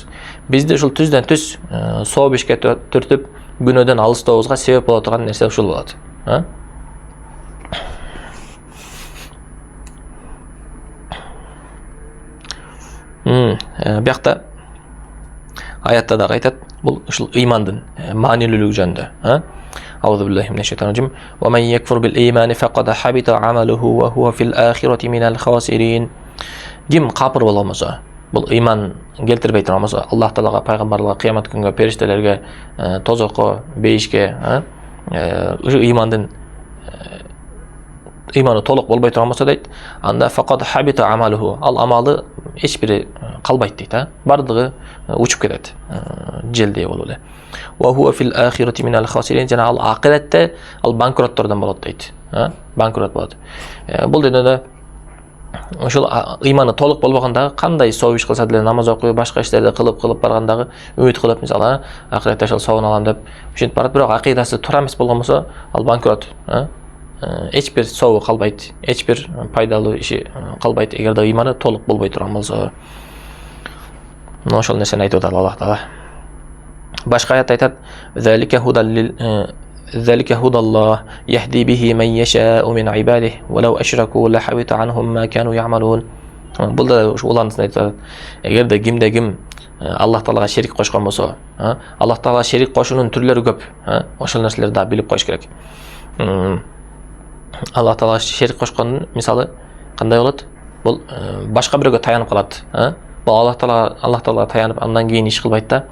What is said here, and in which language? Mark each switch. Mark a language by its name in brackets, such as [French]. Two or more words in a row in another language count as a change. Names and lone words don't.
[Kyrgyz] Бизди ушул түздөн түз сооп ишке түртүп, күнөөдөн алыстобузга себеп боло турган нерсе ушул болот. Биякта аятта дагы айтат, бул ушул ыймандын маанилүүлүгү жөнүндө. [Arabic] أعوذ بالله من الشيطان الرجيم ومن يكفر بالإيمان فقد حبط عمله وهو في الآخرة من الخاسرين. [Kyrgyz] Ким капыр болгон болсо, бул ыйман келтирбей турган болсо, Аллах Таалага, пайгамбарларга, кыямат күнгө, периштелерге, тозокко, бейишке, ушу ыйманы толук болбой турган болсо дейт, анда [Arabic] فقد حبط عمله, [Kyrgyz] ал амалы эч бири калбайт дейт, бардыгы учуп кетет, желдей болуп эле. [Arabic] وهو في الآخرة من الخاسرين, [Kyrgyz] жана ал акыретте ал банкроттордон болот дейт, банкрот болот. Бул дүйнөдө ошол ыйманы толук болбогондагы кандай соо иш кылса деле, намаз окуй, башка иштерди кылып баргандагы үмүт кылып, мисалы, акыретте ошол соон алам деп ушинтип барат, бирок акыйдасы туура эмес болгон болсо, ал банкрот. Эч бир сообу калбайт, эч бир пайдалуу иши калбайт, эгерде ыйманы толук болбой турган болсо. Мына ошол нерсени айтып атат Аллах Таала. Башка аятта айтат: [Arabic] ذلك هدى الله يهدي به من يشاء من عباده ولو أشركوا لحبط عنهم ما كانوا يعملون. [Kyrgyz] Бул да улардын айтат. Эгерде ким Аллах Таалага шерик кошкон болсо, Аллах Таалага шерик кошуунун түрлөрү көп. Ошол нерселерди да билип коюш керек. Аллах Таалага шерик кошкондун мисалы кандай болот? Бул башка бирөөгө таянып калат. Бул Аллах Таалага таянып андан кийин иш кылбайт да.